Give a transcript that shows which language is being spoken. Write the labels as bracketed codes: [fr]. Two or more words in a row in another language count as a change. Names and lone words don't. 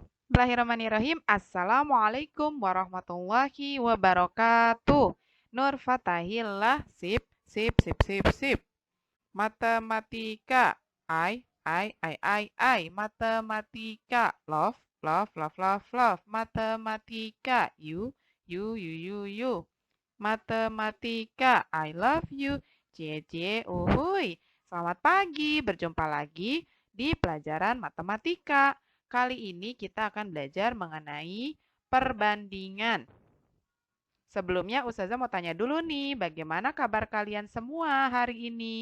[ar] بسم الله الرحمن الرحيم. السلام عليكم ورحمة الله وبركاته. [id] Nur Fatahillah. Sip, sip, sip, sip, sip. Matematika. I. Matematika. [en] Love, love, love, love, love. [id] Matematika. You. Matematika. [en] I love you. [id] Cie, uhuy. Selamat pagi. Berjumpa lagi di pelajaran matematika. Kali ini kita akan belajar mengenai perbandingan. Sebelumnya Ustazah mau tanya dulu nih, bagaimana kabar kalian semua hari ini?